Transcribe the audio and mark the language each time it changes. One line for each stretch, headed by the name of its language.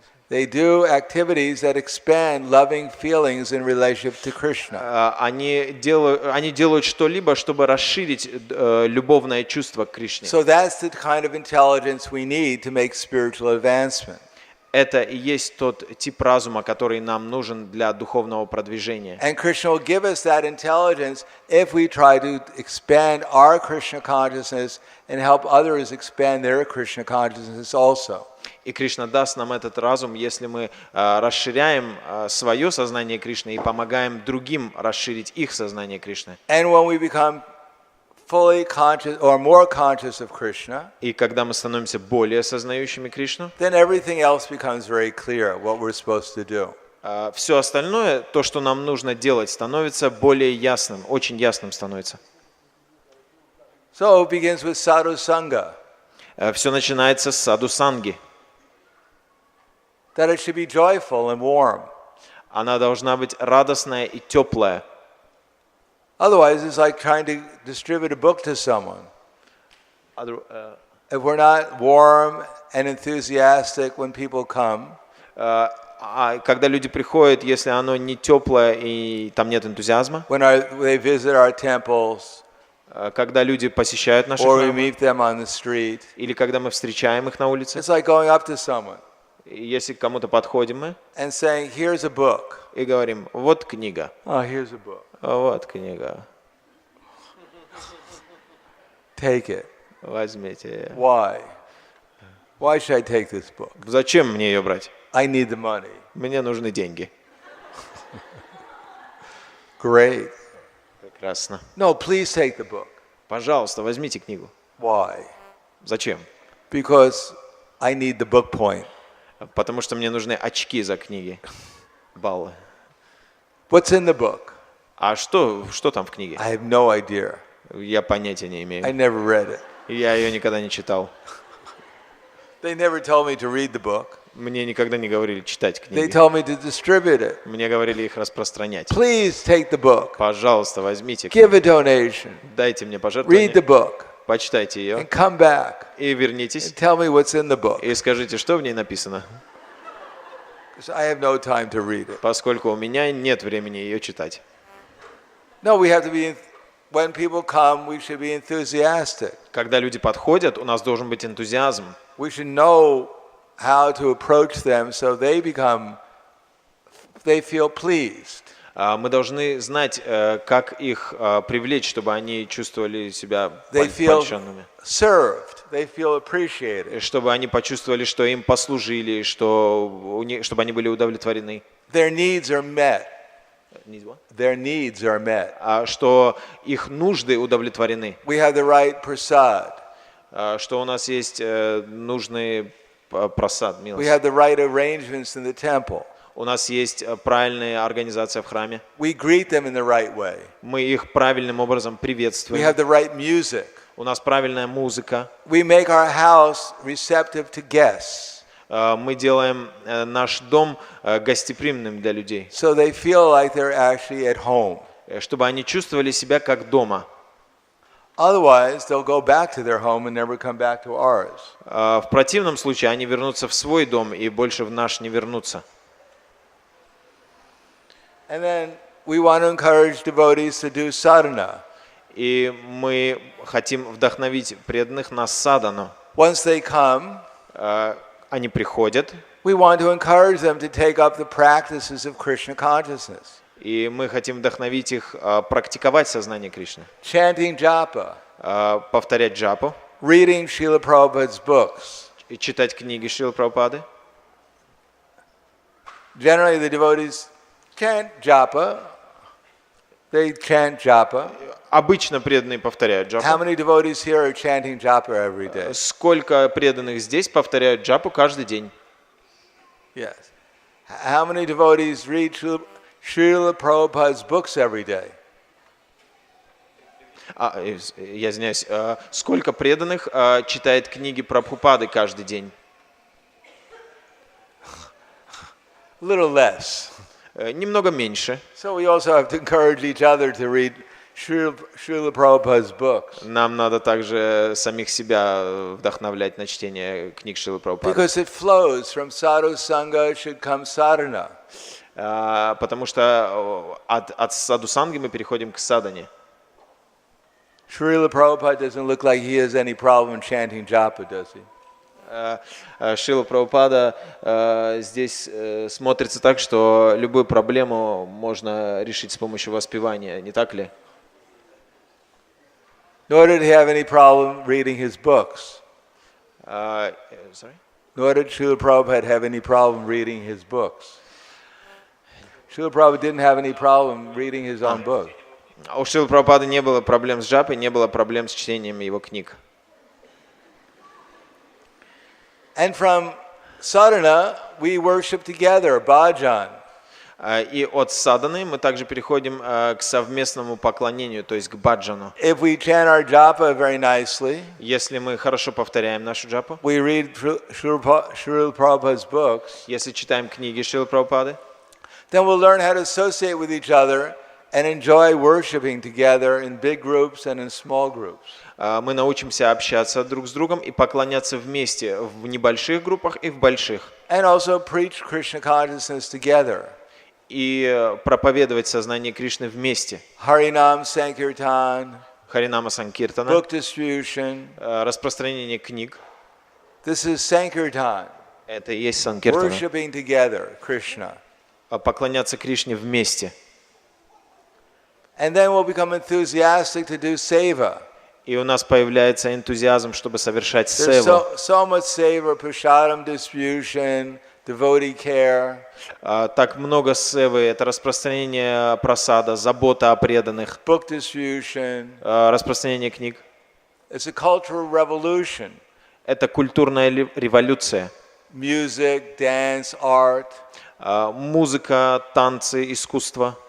English: They do activities that expand loving feelings in relationship to Krishna.
Russian: Они делают что-либо, чтобы расширить любовное чувство к Кришне.
English: So that's the kind of intelligence we need to make spiritual advancement.
Russian: Это и есть тот тип разума, который нам нужен для духовного продвижения.
English: And Krishna will give us that intelligence if we try to expand our Krishna consciousness and help others expand their Krishna consciousness also.
Russian: И Кришна даст нам этот разум, если мы расширяем свое сознание Кришны и помогаем другим расширить их сознание Кришны.
English: And when we become fully conscious or more conscious of Krishna,
Russian: И когда мы становимся более осознающими Кришну,
English: then everything else becomes very clear what we're supposed to do.
Russian: все остальное, то, что нам нужно делать, становится более ясным, очень ясным становится.
English: So it begins with САДХУ-САНГА.
Russian: Все начинается с саду-санги.
English: That it should be joyful and warm.
Russian: Она должна быть радостная и теплая.
English: Otherwise, it's like trying to distribute a book to someone. If we're not warm and enthusiastic when people come,
Russian: Когда люди приходят, если оно не теплое и там нет энтузиазма,
English: when they visit our temples,
Russian: когда люди посещают наши
English: or we
Russian: храмы,
English: meet them on the street,
Russian: или когда мы встречаем их на улице,
English: it's like going up to someone
Russian: и если к кому-то подходим мы
English: and saying, "Here's a book."
Russian: и говорим: вот книга,
English: Oh, here's a book.
Russian: вот книга,
English: Take it.
Russian: возьмите.
English: Why? Why should I take this book?
Russian: Зачем мне ее брать?
English: I need the money.
Russian: Мне нужны деньги.
English: Great.
Russian: Прекрасно.
English: No, please take the book.
Russian: Пожалуйста, возьмите книгу.
English: Why?
Russian: Зачем?
English: Because I need the book point.
Russian: Потому что мне нужны очки за книги. Баллы.
English: What's in the book?
Russian: А что там в книге?
English: I have no idea.
Russian: Я понятия не
English: I
Russian: имею.
English: never read it.
Russian: Я ее никогда не читал.
English: They never told me to read the book.
Russian: Мне никогда не говорили читать
English: They
Russian: книги.
English: told me to distribute it.
Russian: Мне говорили их распространять.
English: Please take the book.
Russian: Пожалуйста, возьмите
English: Give
Russian: книгу.
English: a donation.
Russian: Дайте мне
English: Read the book.
Russian: Почитайте ее.
English: And come back
Russian: И вернитесь.
English: and tell me what's in the book.
Russian: И скажите, что в ней написано.
English: Because I have no time to read it.
Russian: Поскольку у меня нет времени ее читать.
English: No, we have to be, when people come, we should be enthusiastic.
Russian: Когда люди подходят, у нас должен быть энтузиазм.
English: We should know how to approach them so they feel pleased.
Russian: Мы должны знать, как их привлечь, чтобы они чувствовали себя
English: They feel
Russian: польщенными.
English: served. They feel appreciated.
Russian: Чтобы они почувствовали, что им послужили, чтобы они были удовлетворены.
English: Their needs are met. Their needs are met.
Russian: Что их нужды удовлетворены.
English: We have the right prasad.
Russian: Что у нас есть нужный просад,
English: We
Russian: милость.
English: have the right arrangements in the temple.
Russian: У нас есть правильная организация в храме.
English: We greet them in the right way.
Russian: Мы их правильным образом
English: We
Russian: приветствуем.
English: have the right music.
Russian: У нас правильная музыка.
English: We make our house receptive to guests.
Russian: Мы делаем наш дом гостеприимным для людей,
English: So they feel like they're actually at home.
Russian: чтобы они чувствовали себя как дома.
English: Otherwise, they'll go back to their home and never come back to ours.
Russian: В противном случае они вернутся в свой дом и больше в наш не вернутся.
English: And then we want to encourage devotees to do sadhana.
Russian: И мы хотим вдохновить преданных на садану.
English: Once they come,
Russian: Они приходят,
English: we want to encourage them to take up the practices of Krishna consciousness.
Russian: и мы хотим вдохновить их практиковать сознание Кришны,
English: Chanting japa,
Russian: повторять джапу,
English: reading Srila Prabhupada's books.
Russian: и читать книги Шрилы Прабхупады.
English: Generally, the devotees chant japa. They chant japa.
Russian: Обычно преданные повторяют
English: How
Russian: джапу.
English: many devotees here are chanting japa every day?
Russian: Сколько преданных здесь повторяют джапу каждый день?
English: Yes. How many devotees read Srila Prabhupada's books every day?
Russian: Я извиняюсь. Сколько преданных читает книги Прабхупады каждый день?
English: A little less.
Russian: Немного меньше.
English: So we also have to encourage each other to read Srila Prabhupada's books.
Russian: Нам надо также самих себя вдохновлять на чтение книг Шрилы Прабхупады.
English: Because it flows from САДХУ-САНГА should come sadhana.
Russian: Потому что от саду-санги мы переходим к садане.
English: Srila Prabhupada doesn't look like he has any problem chanting japa, does he?
Russian: Шрила Прабхупада здесь смотрится так, что любую проблему можно решить с помощью воспевания, не так ли?
English: Nor did he have any problem reading his books. Sorry? Nor did Srila Prabhupada have any problem reading his books. Srila Prabhupada didn't have any problem reading his own book.
Russian: У Шрилы Прабхупады не было проблем с джапой, не было проблем с чтением его книг.
English: And from sadhana, we worship together, bhajan.
Russian: И от саданы мы также переходим к совместному поклонению, то есть к баджану.
English: If we chant our japa very nicely,
Russian: Если мы хорошо повторяем нашу джапу,
English: we read Srila Prabhupada's books,
Russian: если читаем книги Шрилы Прабхупады,
English: then we'll learn how to associate with each other and enjoy worshiping together in big groups and in small groups.
Russian: мы научимся общаться друг с другом и поклоняться вместе в небольших группах и в больших.
English: And also preach Krishna consciousness together.
Russian: И проповедовать сознание Кришны вместе.
English: Harinam Sankirtan,
Russian: Харинама Санкиртана,
English: book distribution.
Russian: распространение книг.
English: This is Sankirtan,
Russian: Это и есть Санкиртана.
English: worshiping together Krishna.
Russian: Поклоняться Кришне вместе.
English: And then we'll become enthusiastic to do seva.
Russian: И у нас появляется энтузиазм, чтобы совершать
English: There's
Russian: севу.
English: so much seva, prasadam distribution, devotee care.
Russian: Так много севы, это распространение прасада, забота о преданных,
English: Book distribution.
Russian: распространение книг.
English: It's a cultural revolution.
Russian: Это культурная революция.
English: Music, dance, art,
Russian: Музыка, танцы, искусство,